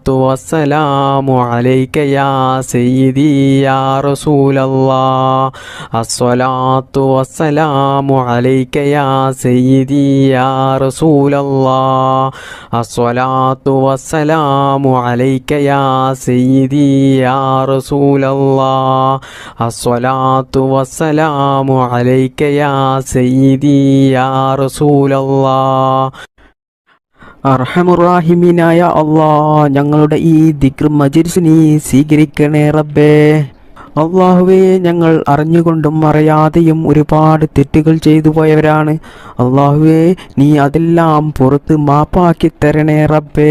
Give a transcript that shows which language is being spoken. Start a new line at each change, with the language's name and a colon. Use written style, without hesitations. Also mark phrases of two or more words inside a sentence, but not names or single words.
Arabic: والسلام عليك يا سيدي يا رسول الله الصلاة والسلام عليك يا سيدي يا رسول الله الصلاة والسلام عليك يا سيدي يا رسول الله الصلاة والسلام عليك يا سيدي يا رسول الله
Malayalam: അർഹമുറാഹിമീനായ അല്ലാഹ്, ഞങ്ങളുടെ ഈ ദിക്ർ മജ്‌ലിസിനെ സ്വീകരിക്കണേ റബ്ബേ. അള്ളാഹുവേ, ഞങ്ങൾ അറിഞ്ഞുകൊണ്ടും അറിയാതെയും ഒരുപാട് തെറ്റുകൾ ചെയ്തു പോയവരാണ്. അള്ളാഹുവേ, നീ അതെല്ലാം പുറത്ത് മാപ്പാക്കി തരണേ റബ്ബേ.